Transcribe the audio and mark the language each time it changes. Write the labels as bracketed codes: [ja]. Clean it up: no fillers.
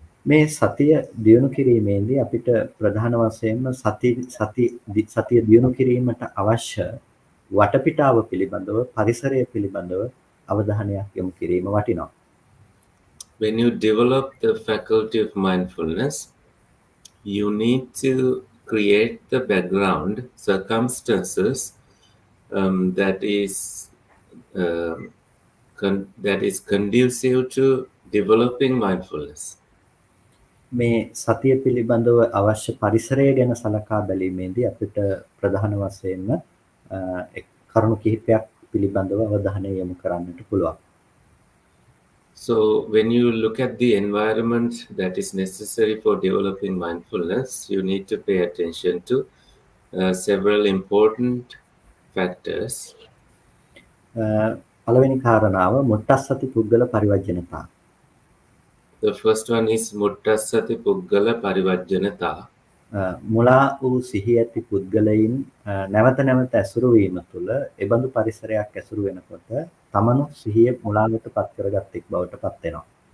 [si] මේ සතිය දියුණු කිරීමේදී අපිට ප්‍රධාන වශයෙන්ම සතිය දියුණු කිරීමට අවශ්‍ය වටපිටාව පිළිබඳව පරිසරය පිළිබඳව අවධානයක් යොමු කිරීම වටිනවා. [en] when you develop the faculty of mindfulness, you need to create the background circumstances that is um, that is conducive to developing mindfulness. [si] මේ සතිය පිළිබඳව අවශ්‍ය පරිසරය ගැන සලකා බැලීමේදී අපිට ප්‍රධාන වශයෙන්ම කරුණු කිහිපයක් පිළිබඳව අවධානය යොමු කරන්නට පුළුවන්. [en] So when you look at the environment that is necessary for developing mindfulness, you need to pay attention to several important factors. [si] පළවෙනි කාරණාව මුට්ටස්සති පුද්ගල පරිවර්ජනතා. [en] The first one is muttassati puggala parivajjanata. [si] මුලා වූ සිහි ඇති පුද්ගලයින් නැවත නැවත ඇසුරු වීම තුළ එබඳු පරිසරයක් ඇසුරු වෙනකොට තමනු සිහිය මුලාවට පත් කරගත්තෙක් බවට පත් වෙනවා.